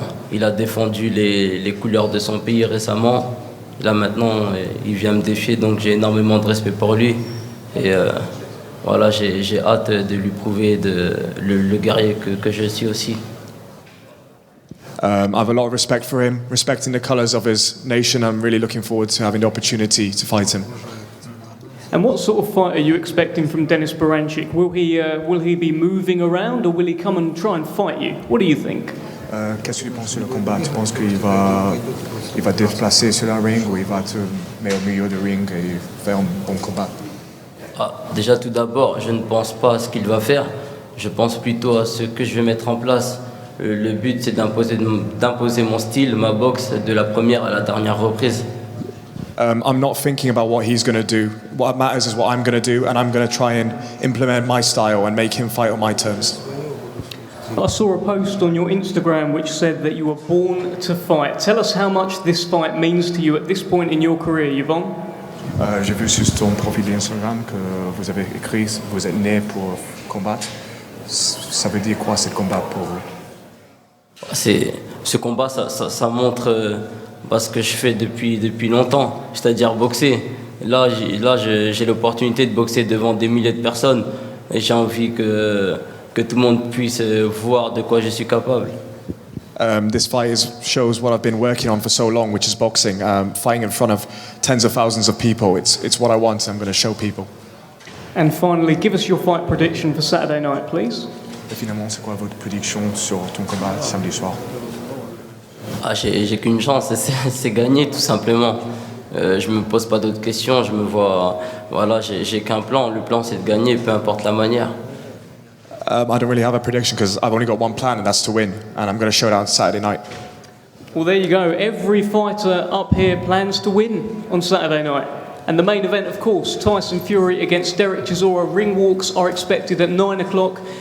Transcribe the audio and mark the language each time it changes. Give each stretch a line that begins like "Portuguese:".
French: Il a défendu les couleurs de son pays récemment. Là maintenant, il vient me défier, donc j'ai énormément de respect pour lui. Et voilà, j'ai hâte de lui prouver le guerrier que je suis aussi.
English: I have a lot of respect for him, respecting the colours of his nation. I'm really looking forward to having the opportunity to fight him. And what sort of fight are you expecting from Denis Berinchyk? Will he be moving around, or will he come and try and fight you? What do you think?
French: Qu'est-ce que tu penses sur le combat? Tu penses qu'il va déplacer sur la ring, ou il va te mettre au milieu du ring et faire un bon combat? Déjà tout d'abord, je ne pense pas à ce qu'il va faire. Je pense plutôt à ce que je vais mettre en place. Le but, c'est d'imposer mon style, ma boxe, de la première à la dernière reprise.
English: I'm not thinking about what he's going to do. What matters is what I'm going to do, and I'm going to try and implement my style and make him fight on my terms. I saw a post on your Instagram which said that you were born to fight. Tell us how much this fight means to you at this point in your career, Yvan.
French: J'ai vu sur ton profil d'Instagram que vous avez écrit que vous êtes né pour combattre. Ça veut dire quoi, ce combat pour vous? Ce combat, ça montre ce que je fais depuis longtemps, c'est-à-dire boxer. Là, j'ai l'opportunité de boxer devant des milliers de personnes et j'ai envie que tout le monde puisse voir de quoi je suis capable.
English: This fight shows what I've been working on for so long, which is boxing. Fighting in front of tens of thousands of people, it's what I want, and I'm going to show people. And finally, give us your fight prediction for Saturday night, please.
French: Et finalement, c'est quoi votre prédiction sur ton combat samedi soir? J'ai qu'une chance, c'est gagner tout simplement. Je me pose pas d'autres questions, je me vois, voilà, j'ai qu'un plan. Le plan, c'est de gagner, peu importe la manière.
English: I don't really have a prediction because I've only got one plan, and that's to win. And I'm going to show it out Saturday night. Well, there you go. Every fighter up here plans to win on Saturday night. And the main event, of course, Tyson Fury against Derek Chisora. Ring walks are expected at 9 o'clock.